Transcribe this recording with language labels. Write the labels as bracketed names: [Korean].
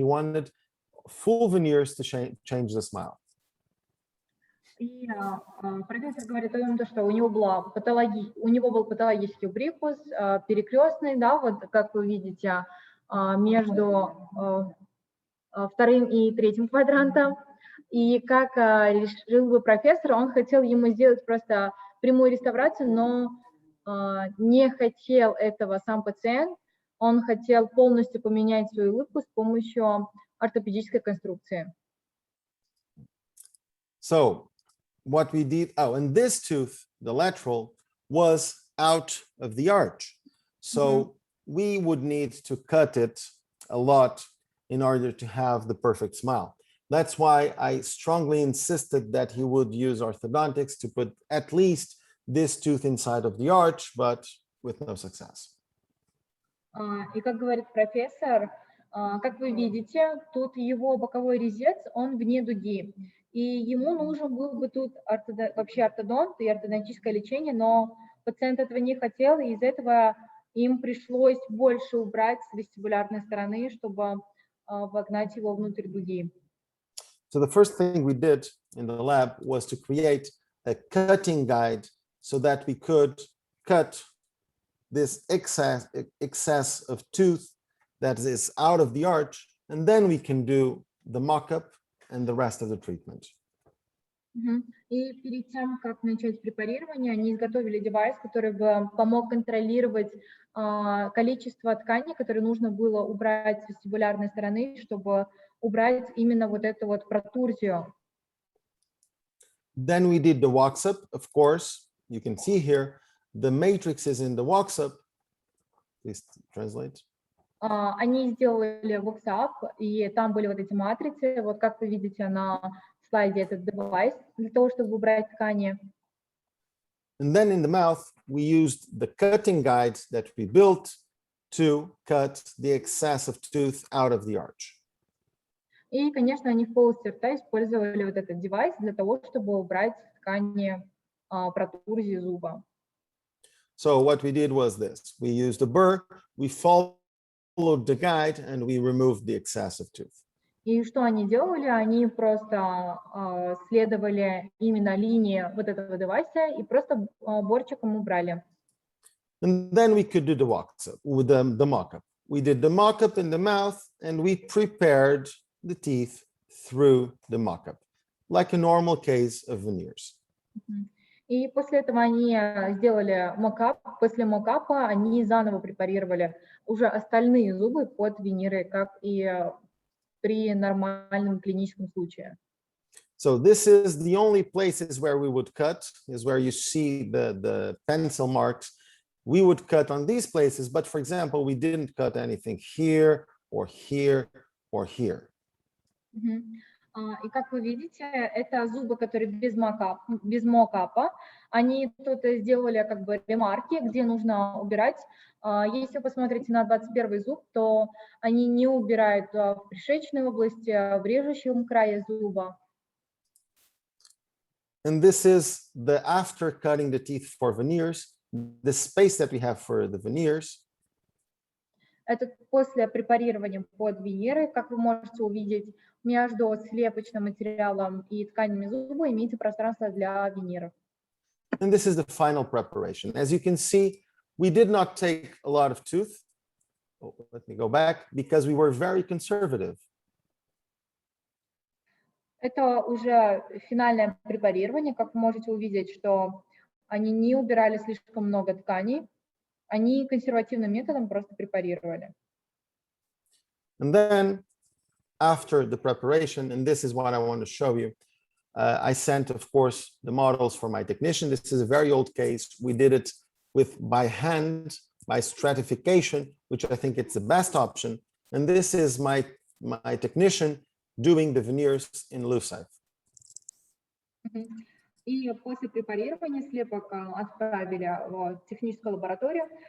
[English] He wanted full veneers to change the smile. [Russian] И профессор говорит о том, что у него был патологический прикус, перекрестный, да, вот как вы видите, между 2-м и 3-м квадрантом. И как решил бы профессор, он хотел ему сделать просто прямую реставрацию, но не хотел этого сам пациент. Он хотел полностью поменять свою улыбку с помощью ортопедической конструкции. [English] So what we did, and this tooth, the lateral, was out of the arch. So we would need to cut it a lot in order to have the perfect smile. That's why I strongly insisted that he would use orthodontics to put at least this tooth inside of the arch, but with no success. [Russian] И как говорит профессор, как вы видите, тут его боковой резец, он вне дуги. И ему нужен был бы тут вообще ортодонт и ортодонтическое лечение, но пациент этого не хотел, и из-за этого им пришлось больше убрать с вестибулярной стороны, чтобы вогнать его внутрь дуги. [English] So the first thing we did in the lab was to create a cutting guide so that we could cut this excess of tooth that is out of the arch, and then we can do the mock-up and the rest of the treatment. [Russian] И перед тем, как начать препарирование, они изготовили девайс, который бы помог контролировать количество ткани, которое нужно было убрать с вестибулярной стороны, чтобы убрать именно вот эту вот протурзию. [English] Then we did the wax-up. Of course, you can see here, the matrices in the wax-up. Please translate. [Russian] Они сделали wax-up, и там были вот эти матрицы, вот как вы видите на слайде этот девайс, для того, чтобы убрать ткани. [English] And then in the mouth, we used the cutting guide that we built to cut the excess of tooth out of the arch. [Russian] И, конечно, они в полости рта использовали вот этот девайс для того, чтобы убрать ткани протурзии зуба. [English] So what we did was this. We used a burr, we followed the guide, and we removed the excess of tooth. [Russian] И что они делали? Они просто следовали именно линии вот этого девайса и просто борчиком убрали. [English] And then we could do the mock-up. We did the mock-up in the mouth, and we prepared the teeth through the mock-up, like a normal case of veneers. [Russian] И после этого они сделали мокап. После мокапа они заново препарировали уже остальные зубы под виниры, как и при нормальном клиническом случае. [English] So this is the only places where we would cut, is where you see the pencil marks. We would cut on these places, but for example, we didn't cut anything here or here or here. [Russian] И как вы видите, это зубы, которые без мокапа. Они тут сделали как бы ремарки, где нужно убирать. Если вы посмотрите на 21 зуб, то они не убирают в пришечной области, в режущем крае зуба. [English] And this is the after cutting the teeth for veneers, the space that we have for the veneers. [Russian] Это после препарирования под виниры, как вы можете увидеть, между слепочным материалом и тканями зуба имеется пространство для виниров. [English] And this is the final preparation. As you can see, we did not take a lot of tooth. Oh, let me go back, because we were very conservative. [Russian] Это уже финальное препарирование. Как вы можете увидеть, что они не убирали слишком много тканей. Они консервативным методом просто препарировали. [English] And then, after the preparation, and this is what I want to show you, I sent, of course, the models for my technician. This is a very old case. We did it by hand, by stratification, which I think it's the best option. And this is my technician doing the veneers in Lucite. [Russian] И после препарирования слепок отправили в техническую лабораторию.